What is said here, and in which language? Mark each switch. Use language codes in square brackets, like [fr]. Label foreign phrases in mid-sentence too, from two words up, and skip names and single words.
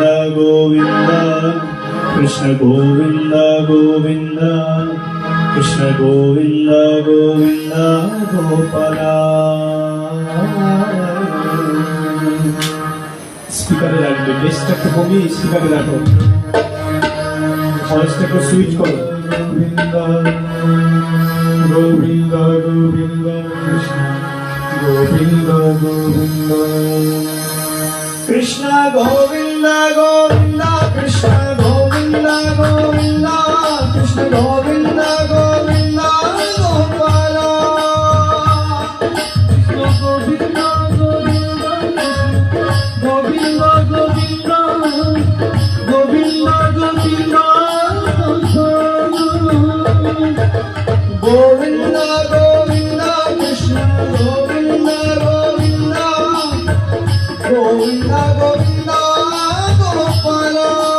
[hi] गोविंद, कृष्ण गोविंद गोविंद, कृष्ण गोविंद गोविंद गोपाला। [bn] স্পিকারে রাখবে, বেসটা একটু কমিয়ে স্পিকারে রাখো, ভয়েসটা একটু সুইচ করো। [hi] গোবিন্দ গোবিন্দ গোবিন্দ, কৃষ্ণ গোবিন্দ গোবিন্দ, कृष्ण गोविंद गोविंद, कृष्ण गोविंद गोविंद, कृष्ण गोविंद गोविंद गोपाला। गोविंद गोविंद गोविंद गोविंद गोविंद गोविंद गोविंद गोविंद, कृष्ण गोविंद गोविंद गोविंद गोविंद गोपाला।